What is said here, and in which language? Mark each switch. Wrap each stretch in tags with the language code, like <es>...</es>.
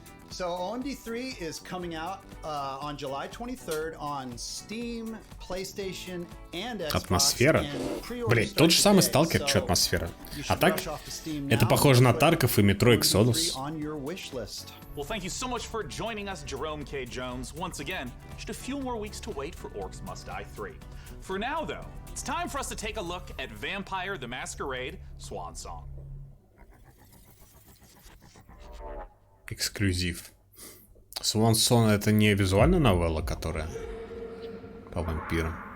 <en>So OMD3 is coming out on July 23rd on Steam, PlayStation, and Xbox.</en> <ru>Атмосфера? Блин, тот же самый Сталкер, что атмосфера. А так, это похоже на Тарков и Метро Exodus.</ru> <en>Well, thank you so much for joining us, Jerome K. Jones. Once again, just a few more weeks to wait for Orcs Must Die 3. For now, though, it's time for us to take a look at Vampire the Masquerade Swan Song.</en> <ru>Эксклюзив. Swan Song — это не визуальная новелла, которая по вампирам.</ru>